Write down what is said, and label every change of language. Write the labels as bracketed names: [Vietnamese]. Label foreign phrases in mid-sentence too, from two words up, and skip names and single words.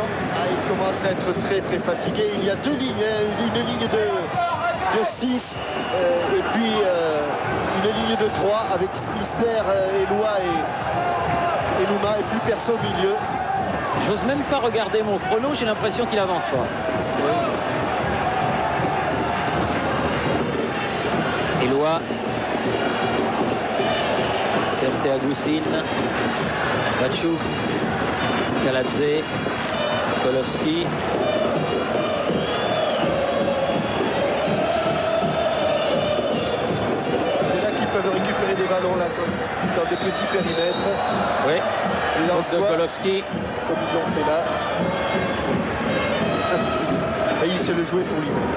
[French] Il commence à être très très fatigué. Il y a deux lignes, une ligne de 6 et puis une ligne de 3 avec Smisser, Eloi et Louma et plus personne au milieu. J'ose même pas regarder mon chrono, j'ai l'impression qu'il avance pas. Oui. Eloi. CRT à Goussine. Batchouk. Kaladze. Kolovski. Peuvent récupérer des ballons là dans des petits périmètres. Oui. De Kolovski. Comme ils l'ont fait là. Et il se le jouait pour lui.